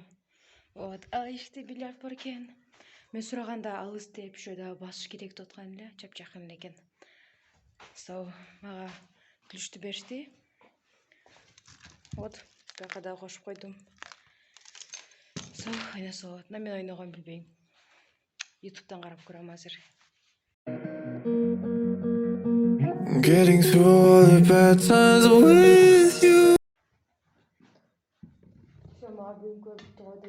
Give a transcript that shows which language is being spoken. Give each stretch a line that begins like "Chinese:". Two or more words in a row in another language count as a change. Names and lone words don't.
Kyrgyz: Вот, ал эшикте бильярд бар экен. Мен сураганда алыс деп, ошо басыш керек деп аткан эле, жакын экен. So, мага ключту беришти. Вот, бияка да кошуп койдум. So, ойносо. Мен ойногон билбейм. YouTube'дан карап көрөм азыр.
English: Getting through all the bad times with you.
Kyrgyz: Все, мага бүгүн көрүп турду.